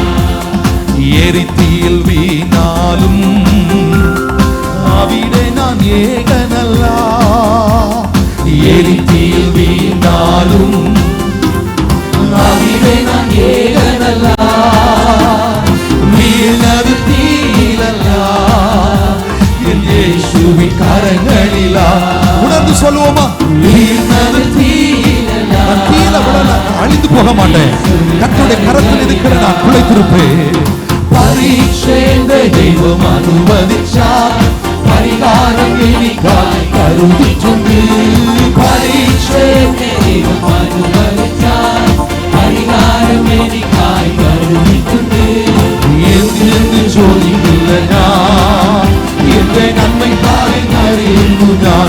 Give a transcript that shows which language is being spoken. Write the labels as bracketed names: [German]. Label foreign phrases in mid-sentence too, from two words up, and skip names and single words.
[Malayalam] എരിത്തിയിൽ വീണാലും അവിടെ ഞാൻ ഏകനല്ല, എരിത്തിയിൽ വീണാലും അവിടെ ഞാൻ ഏകനല്ല, വീണത് തീയിലല്ല, എൻ യേശുവിൻ കരങ്ങളിലാ. [Tamil] உணர்ந்து சொல்லுவோமா? [Malayalam] വീണത് തീയിലല്ല, [Tamil] நான் கீழ விழல, அழிந்து போக மாட்டேன், கர்த்தருடைய கரத்தில் இருக்கிற நான் பிழைத்திருப்பேன். [Malayalam] പരീക്ഷയുടെ ദൈവം അനുവദിച്ചാൽ പരിഹാരം എനിക്കായി കരുതിയിട്ടുണ്ട്. പരീക്ഷയുടെ ദൈവം അനുവദിച്ചാൽ പരിഹാരം എനിക്കായി കരുതിയിട്ടുണ്ട്. എന്തിനെന്ന് ചോദിക്കില്ല ഞാൻ, എന്റെ നന്മയ്ക്കായി അറിയുന്നു ഞാൻ.